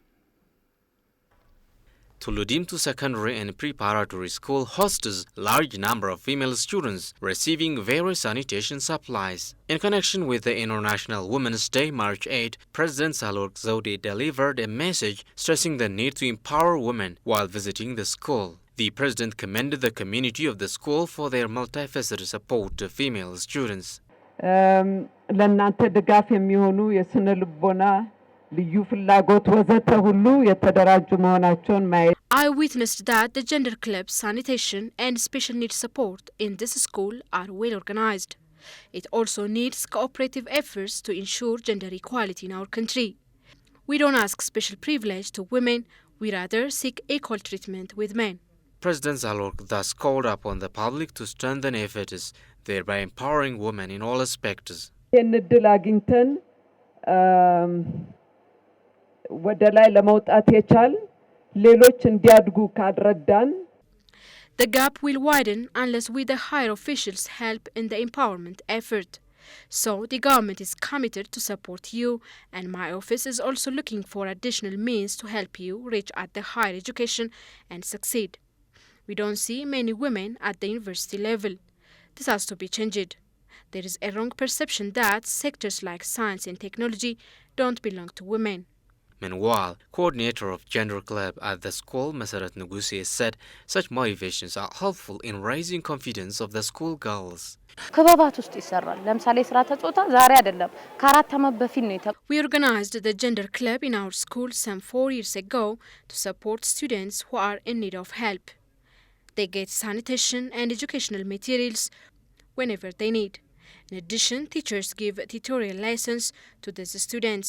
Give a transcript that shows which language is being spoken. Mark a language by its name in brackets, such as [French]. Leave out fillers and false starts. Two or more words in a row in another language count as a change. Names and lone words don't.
[English] Tullu Dimtu Secondary and Preparatory School hosts a large number of female students receiving various sanitation supplies. In connection with the International Women's Day, March 8, President Sahle-Work Zewde delivered a message stressing the need to empower women while visiting the school. The president commended the community of the school for their multifaceted support to female students. [Amharic] ለእናንተ ድጋፍ የሚሆኑ የስነ ልቦና ልዩ ፍላጎት ወዘተ ሁሉ የተደራጁ መሆናቸውን ማየት [English] I witnessed that the gender club, sanitation and special needs support in this school are well organized. It also needs cooperative efforts to ensure gender equality in our country. We don't ask special privilege to women, we rather seek equal treatment with men. President Sahle-Work thus called upon the public to strengthen efforts, thereby empowering women in all aspects. [Amharic] ይህን እድል አግኝተን ወደ ላይ ለመውጣት የቻል ሌሎች እንዲያድጉ ካደረዳን [English] The gap will widen unless we the higher officials help in the empowerment effort. So the government is committed to support you, and my office is also looking for additional means to help you reach at the higher education and succeed. We don't see many women at the university level. This has to be changed. There is a wrong perception that sectors like science and technology don't belong to women. Meanwhile, coordinator of Gender Club at the school, Masarat Nugusi, said such motivations are helpful in raising confidence of the school girls. [Amharic] ክበባት ውስጥ ይሰራል ለምሳሌ ስራ ተጾታ ዛሬ አይደለም ከአራት ዓመት በፊት ነው [English] We organized the gender club in our school some 4 years ago to support students who are in need of help. They get sanitation and educational materials whenever they need. In addition, teachers give tutorial lessons to these students.